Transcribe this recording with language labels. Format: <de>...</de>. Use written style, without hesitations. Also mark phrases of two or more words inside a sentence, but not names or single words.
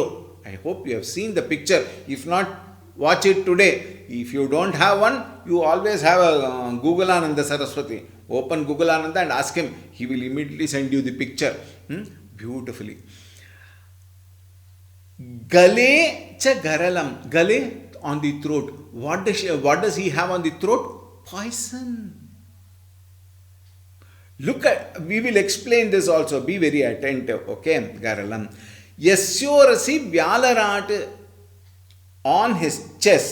<en>I hope you have seen the picture. If not, watch it today. If you don't have one, you always have a Google Ananda Saraswati. Open Google Ananda and ask him. He will immediately send you the picture.</en> <sa>Beautifully. गले च गरलम्.</sa> <en>Gale, on the throat. What does he have on the throat? Poison. Look at, we will explain this also. Be very attentive.</en> <sa>Okay, गरलम् यस्योरसि व्यालराट्,</sa> <en>on his chest.</en>